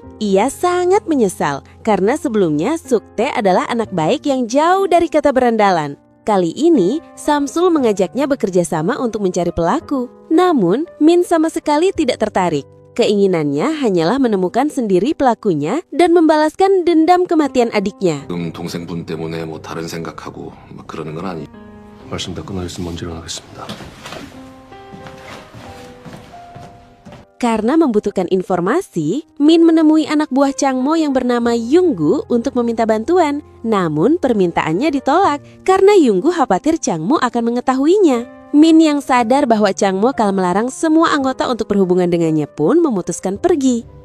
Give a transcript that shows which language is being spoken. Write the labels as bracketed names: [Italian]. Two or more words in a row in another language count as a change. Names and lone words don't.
[Indonesian] Ia sangat menyesal karena sebelumnya Sukte adalah anak baik yang jauh dari kata berandalan. Kali ini, Samsul mengajaknya bekerja sama untuk mencari pelaku. Namun, Min sama sekali tidak tertarik. Keinginannya hanyalah menemukan sendiri pelakunya dan membalaskan dendam kematian adiknya. [Korean] 동생분 때문에 뭐 다른 생각하고 막 그러는 건 아니. 말씀 다 끝나셨으면 먼저 일어나겠습니다. [Indonesian] Karena membutuhkan informasi, Min menemui anak buah Chang Mo yang bernama Yunggu untuk meminta bantuan. Namun permintaannya ditolak karena Yunggu khawatir Chang Mo akan mengetahuinya. Min yang sadar bahwa Chang Mo akan melarang semua anggota untuk berhubungan dengannya pun memutuskan pergi.